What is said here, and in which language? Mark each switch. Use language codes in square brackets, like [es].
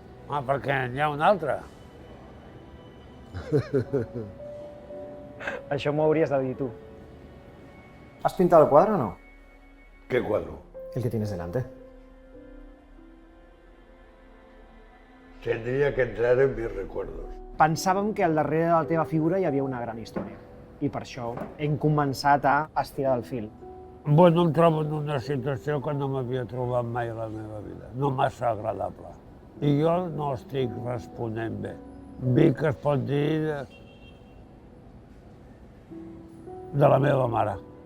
[ca] Ah, perquè n'hi ha una altra. Això m'ho hauries de dir tu. [es] ¿Has pintado el cuadro o no? ¿Qué cuadro? El que tienes delante. Tendría que entrar en mis recuerdos. [ca] Pensàvem que al darrere de la teva figura hi havia una gran història. I per això hem començat a estirar el fil. Bueno, em trobo en una situació que no m'havia trobat mai a la meva vida. No massa agradable. I jo no estic responent bé. Vic es pot dir de la meva mare.